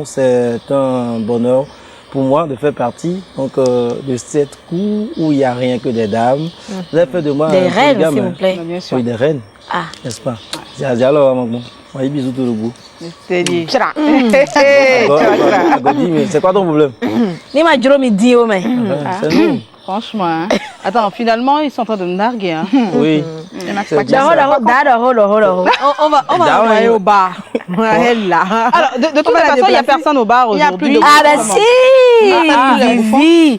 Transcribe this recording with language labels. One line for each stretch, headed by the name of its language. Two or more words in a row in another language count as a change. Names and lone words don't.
French: C'est un bonheur pour moi de faire partie de cette cour où il n'y a rien que des dames. Vous avez fait de moi Des un reines, programme, s'il vous plaît. Bien sûr. Oui, des reines, Ah. n'est-ce pas? Alors, maman, oui, bisous tout le bout. C'est dit. Godi, mais c'est quoi ton problème? Ni ma juro mi di o mais. C'est nous. Franchement, hein. Attends, finalement, ils sont en train de me narguer. Hein. Oui. C'est bien ça. On va aller au bar. Elle là. Alors, de toute façon, il n'y a personne au bar aujourd'hui. Ah bah si, Vivi,